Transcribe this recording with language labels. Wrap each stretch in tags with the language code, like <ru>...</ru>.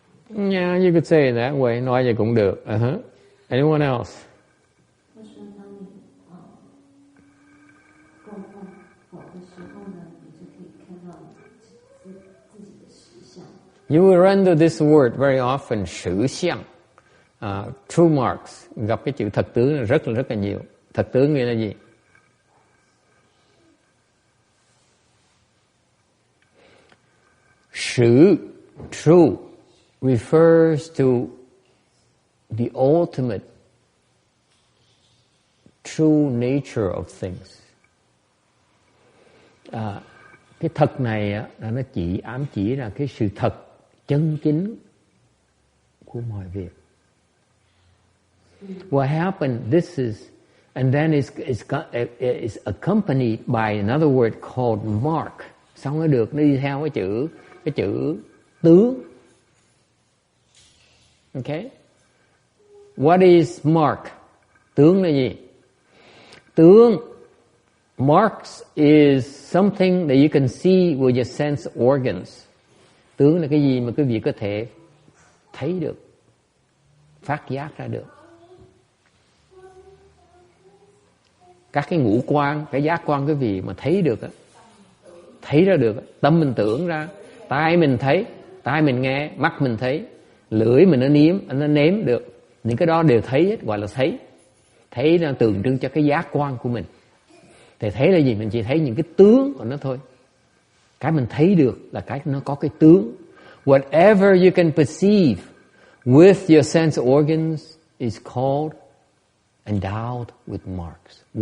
<en>Yeah, you could say it that way.</en> <vi>Nói vậy cũng được.</vi> <en>Anyone else? You will run into this word very often, sự相, true marks.</en> <vi>Gặp cái chữ thật tướng rất là nhiều. Thật tướng nghĩa là gì?</vi> <en>Sự, true, refers to the ultimate true nature of things.</en> <vi>Cái thật này là nó ám chỉ là cái sự thật chân chính của mọi việc.</vi> <en>What happened? This is, and then it's accompanied by another word called mark.</en> <vi>Xong nó được, nó đi theo cái chữ tướng.</vi> <en>Okay? What is mark?</en> <vi>Tướng là gì?</vi> <en>Tướng, marks is something that you can see with your sense organs.</en> <vi>Tướng là cái gì mà quý vị có thể thấy được, phát giác ra được. Các cái ngũ quan, cái giác quan quý vị mà thấy được, thấy ra được, tâm mình tưởng ra, tai mình thấy, tai mình nghe, mắt mình thấy, lưỡi mình nó nếm được. Những cái đó đều thấy hết, gọi là thấy. Thấy nó tượng trưng cho cái giác quan của mình. Thì thấy là gì? Mình chỉ thấy những cái tướng của nó thôi. Cái mình thấy được là cái nó có cái tướng.</vi> <en>Whatever you can perceive with your sense organs is called endowed with marks.</en>